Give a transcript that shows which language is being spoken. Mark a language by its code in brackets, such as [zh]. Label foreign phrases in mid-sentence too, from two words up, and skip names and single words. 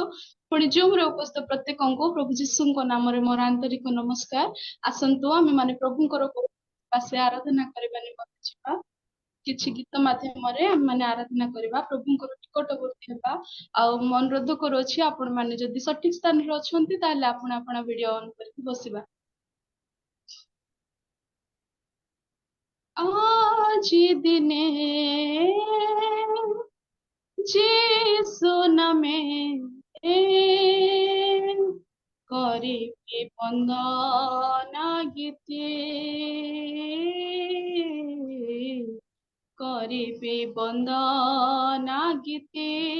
[or] ପୁଣି ଜୁମ୍ରେ ଉପସ୍ଥିତ ପ୍ରତ୍ୟେକଙ୍କୁ ପ୍ରଭୁ ଯୀଶୁଙ୍କ ନାମରେ ମୋର ଆନ୍ତରିକ ନମସ୍କାର। ଆସନ୍ତୁ ଆମେ ମାନେ ପ୍ରଭୁଙ୍କର ପାଶେ ଆରାଧନା କରିବା ନିମନ୍ତେ ଯିବା। କିଛି ଗୀତ ମାଧ୍ୟମରେ ଆମେ ମାନେ ଆରାଧନା କରିବା, ପ୍ରଭୁଙ୍କର ନିକଟବର୍ତ୍ତୀ ହେବା। ଆଉ ମୁଁ ଅନୁରୋଧ କରୁଅଛି ଆପଣ ମାନେ ଯଦି ସଠିକ ସ୍ଥାନରେ ଅଛନ୍ତି ତାହେଲେ ଆପଣ ଆପଣ [en] video on [or] କରିକି ବସିବା। ଆଜ ଦିନେ ଯୀଶୁ ନାମେ କରିବି ବନ୍ଦନା ଗୀତେ, କରିବି ବନ୍ଦନା ଗୀତେ।